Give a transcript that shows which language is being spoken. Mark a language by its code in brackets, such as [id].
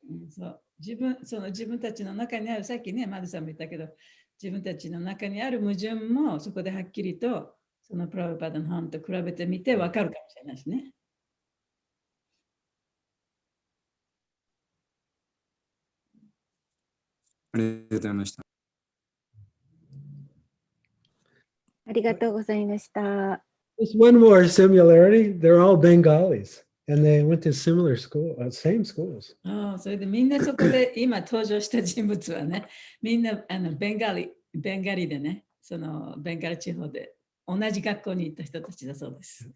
[ja] そう自分たちの中にある、さっきね、マルさんも言ったけど、自分たちの中にある矛盾もそこではっきりとそのプラブパダの本と比べてみて分かるかもしれないしね。ありがとうございました。ありがとうございました。 [en] There's one more similarity. They're all Bengalis, and they went to similar school, same schools. [ja] それでみんなそこで今登場した人物はね、みんなベンガリでね、そのベンガル地方で同じ学校に行った人たちだそうです。